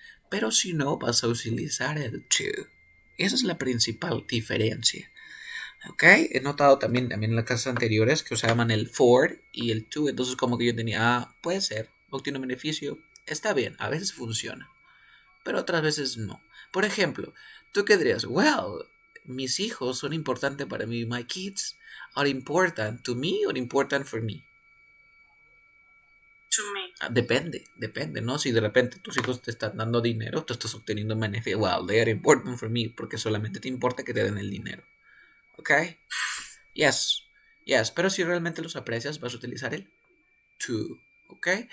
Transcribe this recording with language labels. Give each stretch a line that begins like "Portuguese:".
Spanish: Pero si no, vas a utilizar el to. Esa es la principal diferencia. ¿Ok? He notado también en las clases anteriores que usaban el for y el to. Entonces como que yo tenía, puede ser, obtiene un beneficio. Está bien, a veces funciona. Pero otras veces no. Por ejemplo, ¿tú qué dirías?
English: Well,
Spanish: mis hijos son importantes para mí.
English: My kids are important to me or important for me. To me.
Spanish: Depende, ¿no? Si de repente tus hijos te están dando dinero, tú estás obteniendo un beneficio.
English: Well, they are important for me
Spanish: porque solamente te importa que te den el dinero. ¿Ok? Yes. Pero si realmente los aprecias, vas a utilizar el to. ¿Ok?